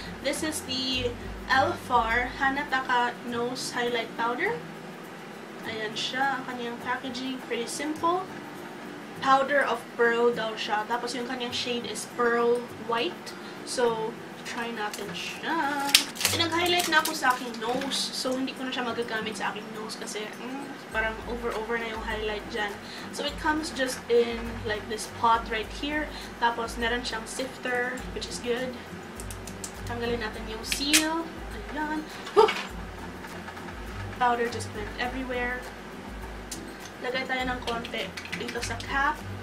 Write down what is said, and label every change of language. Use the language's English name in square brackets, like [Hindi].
[English] This is the Elfar Hanataka Nose Highlight Powder. [Filipino] Ayan siya. Ang kanyang packaging. [English] Pretty simple. [Filipino] Powder of Pearl daw siya. Tapos yung kanyang shade is Pearl White. So, try natin siya. Nag-highlight na ako sa aking nose. So, hindi ko na siya magagamit sa aking nose kasi parang over na yung highlight dyan. [English] So, it comes just in like this pot right here. [Filipino] Tapos, meron siyang sifter, [English] which is good. [Filipino] Tanggalin natin yung seal. Ayan. [English] Powder just went everywhere. [Filipino] Lagay tayo ng konti dito sa cap.